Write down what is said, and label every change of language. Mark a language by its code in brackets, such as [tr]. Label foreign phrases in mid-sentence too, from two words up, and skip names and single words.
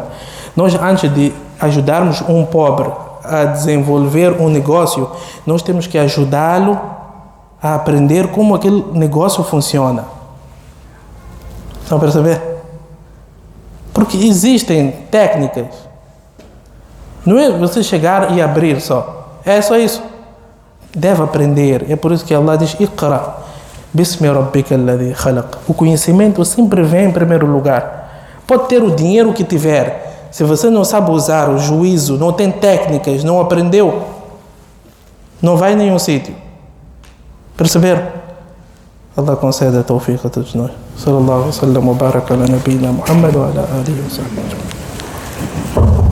[pt] Nós antes de ajudarmos um pobre a desenvolver um negócio, nós temos que ajudá-lo a aprender como aquele negócio funciona. Estão a perceber? Porque existem técnicas. Não é você chegar e abrir só. É só isso. Deve aprender. É por isso que Allah diz: [ar] اقرأ باسم ربك الذي خلق. [pt] O conhecimento sempre vem em primeiro lugar. Pode ter o dinheiro que tiver. Se você não sabe usar o juízo, não tem técnicas, não aprendeu, não vai em nenhum sítio. Perceberam? Allah conceda a tawfiq a todos nós. [ar] صلى الله عليه وسلم وبارك على نبينا محمد وعلى آله وصحبه.